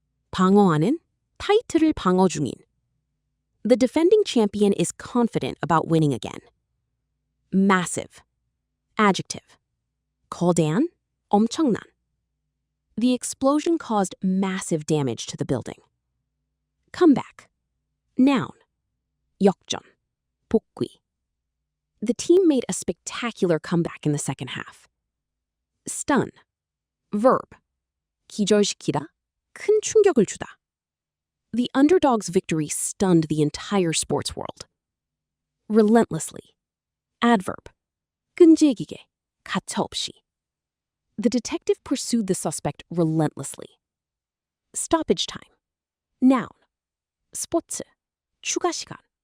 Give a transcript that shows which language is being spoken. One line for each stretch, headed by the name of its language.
Korean: 방어하는, 타이틀을 방어 중인.
English: The defending champion is confident about winning again. Massive. Adjective.
Korean: 거대한, 엄청난.
English: The explosion caused massive damage to the building. Comeback. Noun.
Korean: 역전. 복귀.
English: The team made a spectacular comeback in the second half. Stun. Verb.
Korean: 기절시키다, 큰 충격을 주다.
English: The underdog's victory stunned the entire sports world. Relentlessly. Adverb.
Korean: 끈질기게, 가차없이.
English: The detective pursued the suspect relentlessly. Stoppage time. Noun.
Korean: 스포츠. 추가 시간.